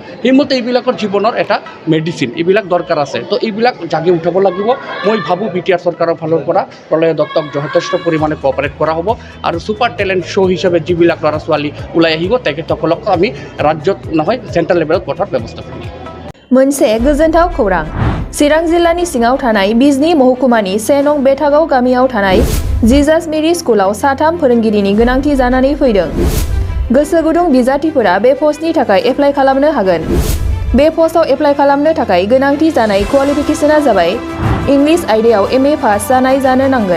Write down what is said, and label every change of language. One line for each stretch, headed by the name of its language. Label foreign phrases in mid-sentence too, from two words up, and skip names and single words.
Assamese: সেইমতে এইবিলাকৰ জীৱনৰ এটা মেডিচিন, এইবিলাক দৰকাৰ আছে। তো এইবিলাক জাগি উঠাব লাগিব। মই ভাবোঁ BTR চৰকাৰৰ ফালৰ পৰা প্ৰলয় দত্তক যথেষ্ট পৰিমাণে কোঅপাৰেট কৰা হ'ব আৰু
English: super talent show'
Assamese: হিচাপে যিবিলাক ল'ৰা ছোৱালী ওলাই আহিব তেখেতসকলক আমি ৰাজ্যত নহয়
English: central level
Assamese: পঠাৰ ব্যৱস্থা কৰিম।
Bodo: मोनसे गोजोनथाव खौरां। चिरां जिल्लानि सिङाव थानाय बिजनी महकुमानि 1 नं बेथागाव गामियाव थानाय जिजास मेरी स्कुलाव 3 फोरोंगिरिनि गोनांथि जानानै फैदों। गोसो गुदुं बिजाथिफोरा बे पस्टनि थाखाय एप्लाइ खालामनो हागोन। बे पस्टआव एप्लाइ खालामनो थाखाय गोनांथि जानाय क्वालिफिकेशना जाबाय इंलिश आयदायाव MA पास जानाय जानो नांगोन।